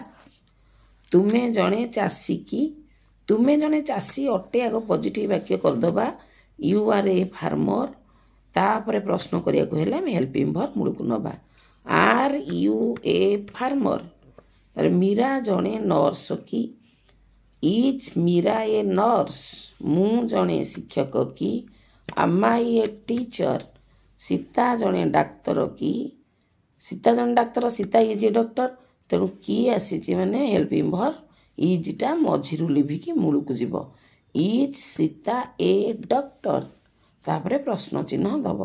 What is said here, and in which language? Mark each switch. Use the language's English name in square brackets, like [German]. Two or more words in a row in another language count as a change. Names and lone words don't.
[Odia] ତୁମେ ଜଣେ ଚାଷୀ କି ତୁମେ ଜଣେ ଚାଷୀ ଅଟେ ଆଗ ପଜିଟିଭ୍ ବାକ୍ୟ କରିଦେବା [English] you are a farmer. [Odia] ତାପରେ ପ୍ରଶ୍ନ କରିବାକୁ ହେଲେ ଆମେ [English] helping verb [Odia] ମୂଳକୁ ନେବା [English] are you a farmer. [Odia] ତାପରେ ମୀରା ଜଣେ ନର୍ସ କି [English] is Meera a nurse. [Odia] ମୁଁ ଜଣେ ଶିକ୍ଷକ କି [English] am I a teacher। [Odia] ସୀତା ଜଣେ ଡାକ୍ତର କି ସୀତା ଜଣେ ଡାକ୍ତର [English] Sita is a doctor. [Odia] ତେଣୁ କି ଆସିଛି ମାନେ [English] helping verb [Odia] ଇଜ୍ଟା ମଝିରୁ ଲିଭିକି ମୂଳକୁ ଯିବ [English] is Sita a doctor. [Odia] ତାପରେ ପ୍ରଶ୍ନ ଚିହ୍ନ ଦେବ।